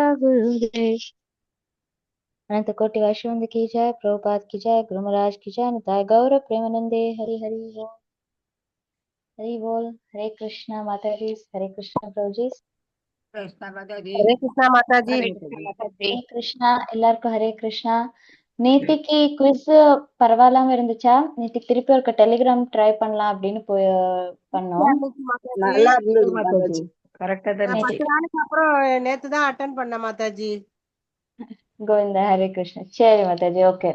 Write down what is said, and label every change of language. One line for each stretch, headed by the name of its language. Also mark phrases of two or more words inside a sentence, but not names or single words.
Hindi: गुरुदेव अनंत कोटि वैष्णव की जय प्रभुपाद की जय गुरु महाराज की जय निताय गौर प्रेमानंदे हरि हरि बोल हरि बोल हरे कृष्णा माता जी हरे कृष्णा प्रभु जी कृष्णा माता जी। हरे कृष्णा माता जी। हरे कृष्णा माता जी।
Tamil: ஹரே கிருஷ்ணா எல்லாருக்கும் ஹரே கிருஷ்ணா. நேத்திக்கு குவிஸ் பரவாயில்லாம இருந்துச்சா? நேத்திக்கு திருப்பி ஒரு டெலிகிராம் ட்ரை பண்ணலாம் அப்படின்னு போய் பண்ணோம். நல்லா இருந்தது மாதாஜி மாதாஜி। கரெக்டா தான் நான் 10 இருந்துச்சு. நாளைக்கு அப்புறம் நேத்து தான் அட்டென்ட் பண்ணேன் மாதாஜி. கோவிந்தா ஹரே கிருஷ்ணா. சரி மாதாஜி ஓகே.